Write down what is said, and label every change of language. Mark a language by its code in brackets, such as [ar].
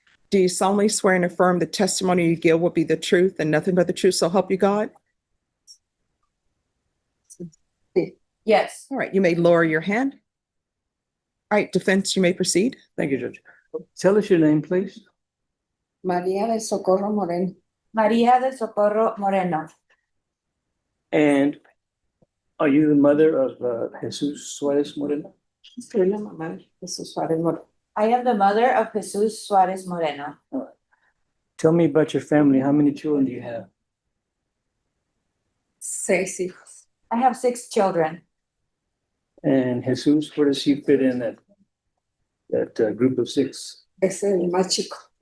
[en] Do you solemnly swear and affirm the testimony you give will be the truth and nothing but the truth, so help you God? Yes. All right, you may lower your hand. All right, defense, you may proceed. Thank you, Judge. Tell us your name, please. María del Socorro Moreno. María del Socorro Moreno. And are you the mother of Jesus Suarez Moreno? [es] Soy la mamá de Jesús Suárez Moreno. [en] I am the mother of Jesus Suarez Moreno. Tell me about your family. How many children do you have? [es] 6 hijos. [en] I have 6 children. And Jesus, where does he fit in that group of 6? [es] Es el más chico.